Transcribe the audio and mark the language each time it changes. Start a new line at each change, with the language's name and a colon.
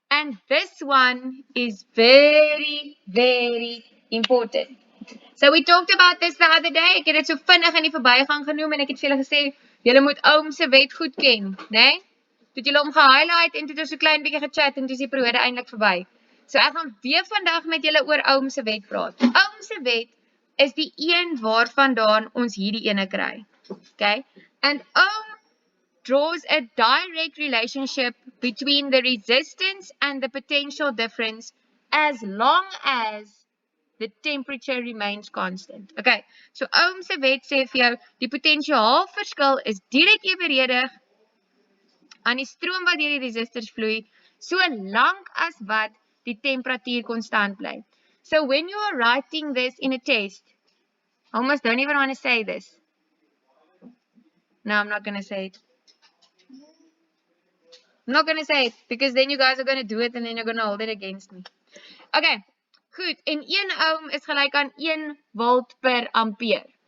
English: And this one is very, very important. So we talked about this the other day.
Afrikaans: Ek het dit so vinnig in die verbygang genoem en ek het vir julle gesê, julle moet Ohms se wet goed ken, né? Toe julle hom gehighlight en toe het ons so klein bietjie gechat en toe is die periode eintlik verby. So ek gaan weer vandag met julle oor Ohms se wet praat. Ohms se wet is die een waarvandaan ons hierdie ene kry. Okay?
English: And Ohm draws a direct relationship between the resistance and the potential difference as long as the temperature remains constant.
Afrikaans: Okay, so Ohms se wet sê vir jou, die potensiaalverskil is direk evenredig aan die stroom wat deur die resistors vloei, solank as wat die temperatuur konstant bly.
English: So when you are writing this in a test, I almost don't even want to say this. No, I'm not going to say it. I'm not going to say it because then you guys are going to do it and then you're going to hold it against me.
Afrikaans: Okay, goed. En 1 ohm is gelyk aan 1 volt per ampere.